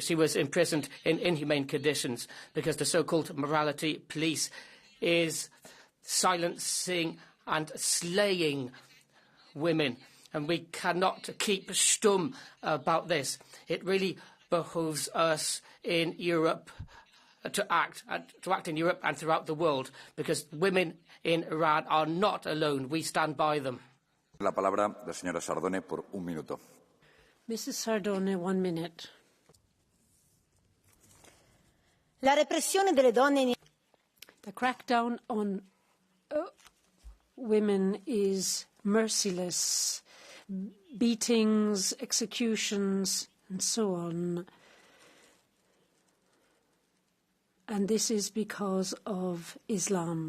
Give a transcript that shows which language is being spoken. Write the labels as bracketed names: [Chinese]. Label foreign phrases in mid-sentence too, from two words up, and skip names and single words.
[English] She was imprisoned in inhumane conditions because the so-called morality police is silencing and slaying women. And we cannot keep stum about this. It really behooves us in Europe to act in Europe and throughout the world, because women in Iran are not alone. We stand by them. [Spanish] La palabra la señora Sardone por un minuto. [English] Mrs. Sardone, 1 minute. [Italian] La repressione delle donne in [English] The crackdown on women is merciless. Beatings, executions, and so on. And this is because of Islam.